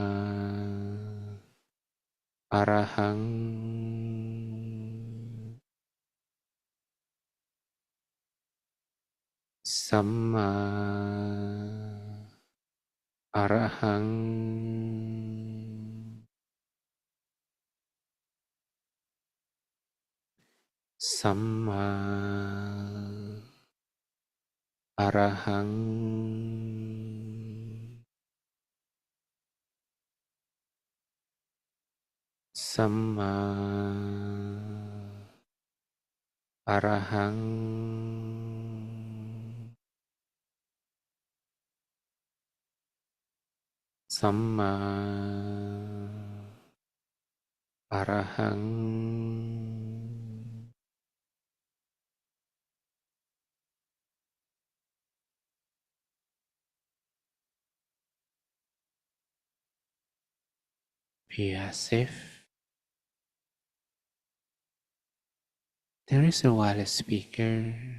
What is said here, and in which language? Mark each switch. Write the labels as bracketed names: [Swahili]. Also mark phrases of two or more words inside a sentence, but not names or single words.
[Pali] Arahang, Samma Arahang, Samma Arahang, สัมมาอะระหังสัมมา [English] อะระหัง Be as if there is a wireless speaker